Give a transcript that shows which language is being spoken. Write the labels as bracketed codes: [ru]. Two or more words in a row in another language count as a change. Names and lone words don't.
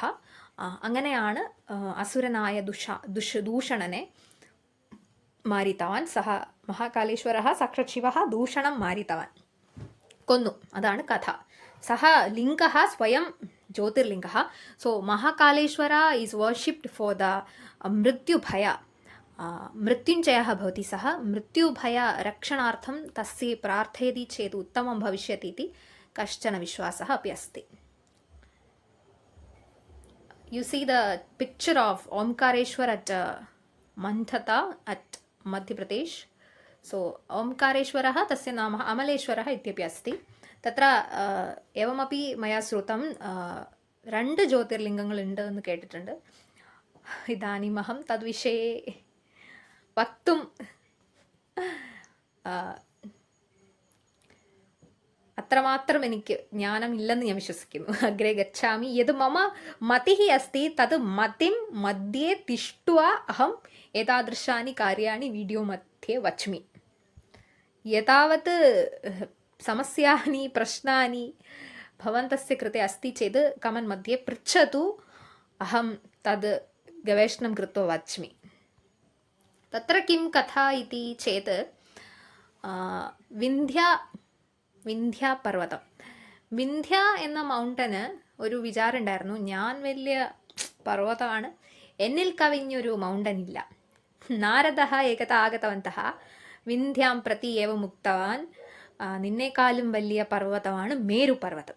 [ml] അങ്ങനെയാണ് അസുരനായ ദൂഷണനെ മാരിത്തവാൻ. [sa] സഹ മഹാകാലേശ്വരः സാക്ഷാത് ശിവः ദൂഷണം മാരിത്തവാൻ, കൊന്നു. [ml] അതാണ് കഥ. [sa] സഹ ലിംഗः സ്വയം ജ്യോതിർലിംഗः. [en] So Mahakaleshwara is worshipped for the mrityubhaya. [sa] मृत्युञ्जयः भवति. सः मृत्युभयरक्षणार्थं तस्य प्रार्थयति चेत् उत्तमं भविष्यति इति कश्चन विश्वासः अपि अस्ति. [en] You see the picture of Omkareshwar at Mandhata at Madhya Pradesh. [sa] So Omkareshwarah तस्य नाम अमलेश्वरः इत्यपि अस्ति. तत्र एवमपि मया श्रुतं 2 [ml] ज्योतिर्लिङ्गങ്ങളുണ്ട് എന്ന് കേട്ടിട്ടുണ്ട്. [sa] ഇതാനിമഹം തദ്വിഷയെ വക്തും [ml] അത്രമാത്രം എനിക്ക് ജ്ഞാനമില്ലെന്ന് ഞാൻ വിശ്വസിക്കുന്നു. [sa] അഗ്രേ ഗച്ഛാമി. യത് മമ മതിഃ അസ്തി തത് മതിം മധ്യേ തിഷ്ട്വാ അഹം ഏതാദൃശാനി കാര്യാണി വീഡിയോ മധ്യേ വച്മി. യഥാവത് സമസ്യാനി പ്രശ്നാനി ഭവന്തस्य कृते अस्ति चेत् कमेण्ट् मध्ये पृच्छतु. अहं तद् गवेषणं कृत्वा वच्मि. तत्र किं कथा इति चेत् വിന്ധ്യാപർവ്വതം. [ml] വിന്ധ്യ എന്ന മൗണ്ടന് ഒരു വിചാരം ഉണ്ടായിരുന്നു, ഞാൻ വലിയ പർവ്വതമാണ്, എന്നിൽ കവിഞ്ഞൊരു മൗണ്ടൻ ഇല്ല. [sa] നാരദഃ ഏകത ആഗതവന്തഃ വിന്ധ്യാം പ്രതി ഏവ മുക്തവാൻ, [ml] നിന്നേക്കാളും വലിയ പർവ്വതമാണ് മേരു പർവ്വതം.